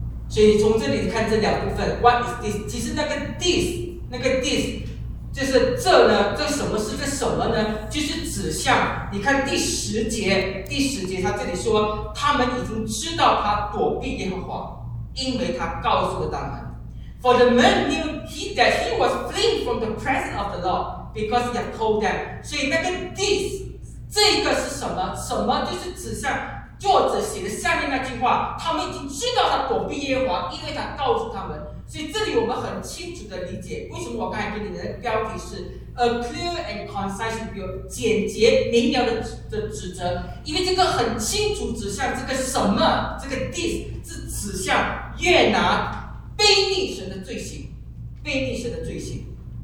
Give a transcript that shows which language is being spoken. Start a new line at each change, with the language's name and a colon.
Chinese: 所以从这里看这两部分 ，
English: What is this？
Chinese: 其实那个 this， 就是这呢，这什么是这什么呢？就是指向。你看第十节，他这里说他们已经知道他躲避耶和华，因为他告诉了他们。
English: For the men knew he, that he was fleeing from the presence of the Lord, because he had told them.
Chinese: 所以那个 this, 这个是什么？什么就是指向作者写的下面那句话，他们已经知道他躲避耶和华，因为他告诉他们。所以这里我们很清楚的理解，为什么我刚才给你的标题是
English: A clear and concise view,
Chinese: 简洁明了的指责，因为这个很清楚指向这个什么，这个 this 是指向约拿悖逆神的罪行，悖逆神的罪行。